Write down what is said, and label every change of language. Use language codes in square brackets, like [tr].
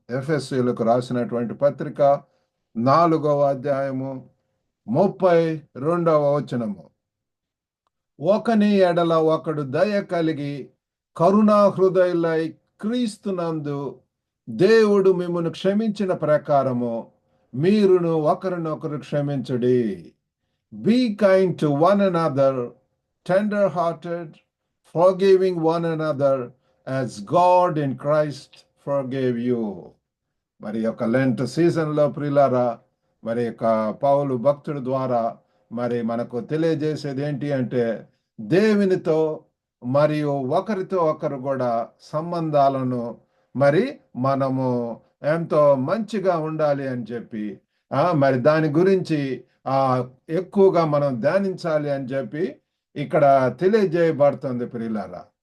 [te] ఎఫెసీయులకు రాసినటువంటి పత్రిక 4వ అధ్యాయము 32వ వచనము. ఒకని ఎడల ఒకడు దయ కలిగి కరుణా హృదయులై క్రీస్తునందు దేవుడు మిమ్మును క్షమించిన ప్రకారము మీరును ఒకరినొకరు క్షమించుడి. [en] Be kind to one another, tender-hearted, forgiving one another as God in Christ forgave you. [te] మరి యొక్క లెంట్ సీజన్లో ప్రియులారా, మరి యొక్క పౌలు భక్తుడి ద్వారా మరి మనకు తెలియజేసేది ఏంటి అంటే, దేవునితో మరియు ఒకరితో ఒకరు కూడా సంబంధాలను మరి మనము ఎంతో మంచిగా ఉండాలి అని చెప్పి మరి దాని గురించి ఎక్కువగా మనం ధ్యానించాలి అని చెప్పి ఇక్కడ తెలియజేయబడుతుంది ప్రియులారా.